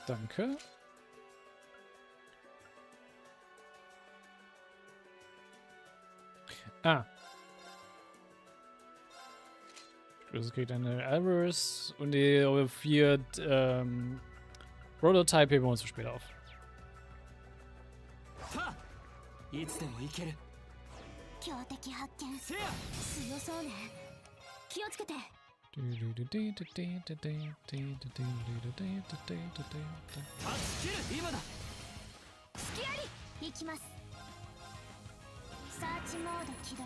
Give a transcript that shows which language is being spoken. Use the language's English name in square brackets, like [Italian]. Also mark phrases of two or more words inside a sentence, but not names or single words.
[German] Danke. Ah. Das kriegt eine Avarice und die 4 Prototype heben wir uns später auf. [Japanese] いつでもいける。強敵発見。強そうね。気をつけて。今だ。隙あり。行きます。サーチモード起動。